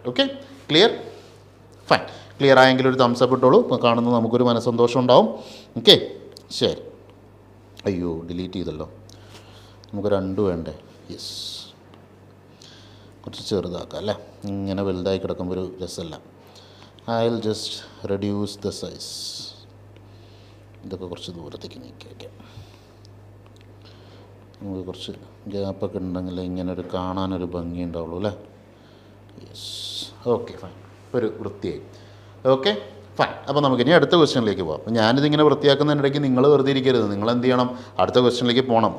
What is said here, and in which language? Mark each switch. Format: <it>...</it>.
<ml>Okay, clear, fine. Clear ആയെങ്കിൽ ഒരു thumbs up ഇട്ടോളൂ, ഇപ്പോൾ കാണുന്നത് നമുക്കൊരു മനസ്സന്തോഷം ഉണ്ടാവും. ഓക്കെ, ശരി. അയ്യോ, ഡിലീറ്റ് ചെയ്തല്ലോ, നമുക്ക് 2 വേണ്ടേ, യെസ്, കുറച്ച് ചെറുതാക്കാം അല്ലേ, ഇങ്ങനെ വലുതായി കിടക്കുമ്പോൾ ഒരു രസമല്ല.</ml> <en>I'll just reduce the size.</en> <ml>ഇതൊക്കെ കുറച്ച് ദൂരത്തേക്ക് നീക്കി വയ്ക്കാം, നമുക്ക് കുറച്ച് ഗ്യാപ്പൊക്കെ ഉണ്ടെങ്കിൽ ഇങ്ങനെ ഒരു കാണാനൊരു ഭംഗി ഉണ്ടാവുള്ളൂ അല്ലേ. യെസ്, ഓക്കെ, ഫൈൻ, ഒരു വൃത്തിയായി. Okay, fine. അപ്പോൾ നമുക്കിനി അടുത്ത ക്വസ്റ്റ്യനിലേക്ക് പോകാം. അപ്പോൾ ഞാനിതിങ്ങനെ വൃത്തിയാക്കുന്നതിനിടയ്ക്ക് നിങ്ങൾ വെറുതെ ഇരിക്കരുത്, നിങ്ങൾ എന്ത് ചെയ്യണം, അടുത്ത ക്വസ്റ്റ്യനിലേക്ക് പോകണം.</ml>